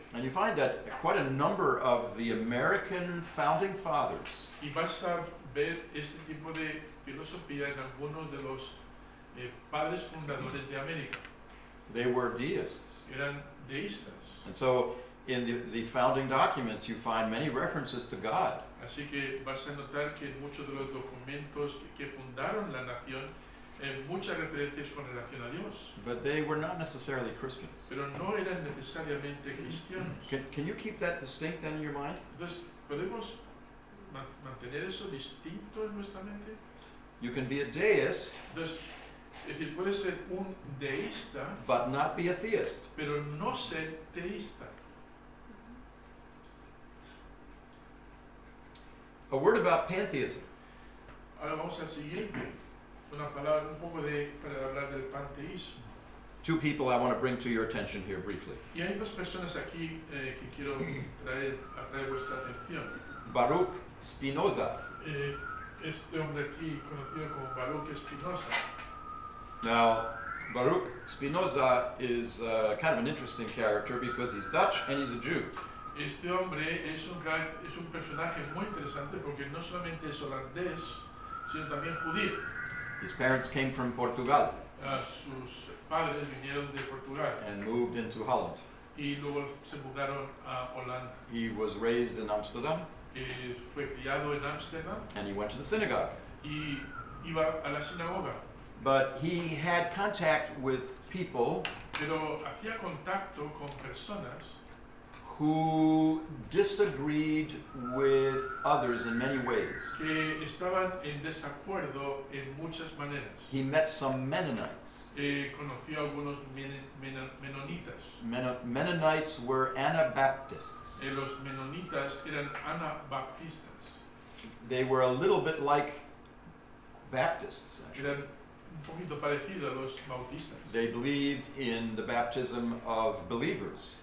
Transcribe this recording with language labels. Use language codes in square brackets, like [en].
[en] And you find that quite a number of the American founding fathers [es] Y vas a ver este tipo de filosofía en algunos de los padres fundadores de América. [en] they were deists. [es] Eran deístas. [en] And so in the founding documents you find many references to God. [es] Así que vas a notar que en muchos de los documentos que fundaron la nación, muchas referencias con relación a Dios, [en] But they were not necessarily Christians. [es] pero no eran necesariamente cristianos. [en] Can you keep that distinct then in your mind? [es] Entonces, podemos mantener eso distinto en nuestra mente? [en] You can be a deist, [es] Entonces, es decir, puede ser un deísta, [en] but not be a theist. [es] pero no ser teísta. [en] A word about pantheism. [es] Ahora vamos al siguiente, una palabra un poco para hablar del panteísmo. [en] Two people I want to bring to your attention here briefly. [es] Y hay dos personas aquí que quiero atraer vuestra atención. [en] Baruch Spinoza. [es] Este hombre aquí, conocido como Baruch Spinoza. [en] Now, Baruch Spinoza is kind of an interesting character because he's Dutch and he's a Jew. [es] Este hombre es un personaje muy interesante porque no solamente es holandés, sino también judío. [en] His parents came from Portugal [es] Sus padres vinieron de Portugal [en] and moved into Holland. [es] y luego se mudaron a Holanda. [en] He was raised in Amsterdam [es] Fue criado en Ámsterdam [en] and he went to the synagogue. [es] y iba a la sinagoga, [en] But he had contact with people [es] pero hacía contacto con personas [en] who disagreed with others in many ways. [es] que estaban en desacuerdo en muchas maneras. [en] He met some Mennonites. [es] Conoció a algunos menonitas. [en] Mennonites were Anabaptists. [es] Los menonitas eran anabaptistas. [en] They were a little bit like Baptists, actually. [es] Eran un poquito parecidos a los bautistas. [en] They believed in the baptism of believers,